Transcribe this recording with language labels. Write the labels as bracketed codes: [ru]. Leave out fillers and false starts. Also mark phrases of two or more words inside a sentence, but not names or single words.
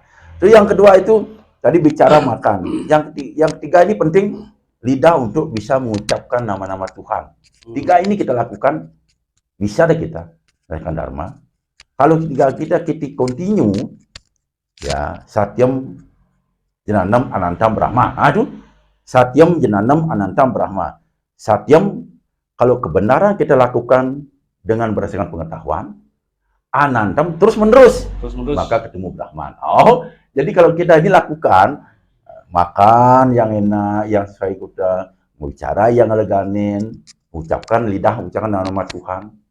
[id] Terus yang kedua itu tadi bicara makan. Yang ketiga ini penting, lidah untuk bisa mengucapkan nama-nama Tuhan. Tiga ini kita lakukan, bisa deh kita melakukan dharma. Kalau kita continue, ya, [sa] satyam jenanam anantam brahma. Aduh, satyam jenanam anantam brahma. Satyam, [id] kalau kebenaran kita lakukan dengan berdasarkan pengetahuan, anantam terus menerus, maka ketemu Brahman. Oh, jadi kalau kita ini lakukan makan yang enak, yang sesuai kita, bicara yang eleganin, ucapkan nama Tuhan.